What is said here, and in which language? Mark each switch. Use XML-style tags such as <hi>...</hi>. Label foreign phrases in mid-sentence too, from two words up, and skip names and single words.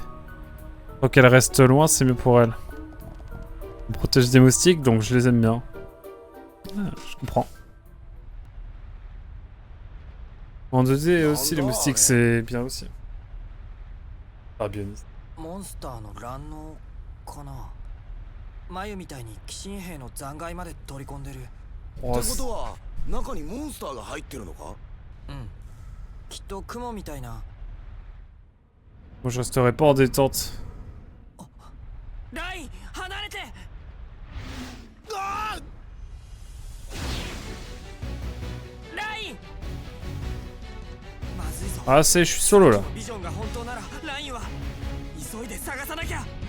<fr>Tant qu'elle reste loin, c'est mieux pour elle. On protège des moustiques, donc je les aime bien. Ah, je comprends. En 2D aussi, les moustiques, c'est bien aussi. Ah, bien.</fr> <ja>中にモンスターが入ってるのか？うん。きっと雲みたいな。</ja> <fr>Moi je resterai pas en détente.</fr> <ja>ライン離れて。ライン。まずいぞ。</ja> <fr>Ah c'est, je suis solo là.</fr> <ja>ビジョンが本当ならラインは急いで探さなきゃ。</ja>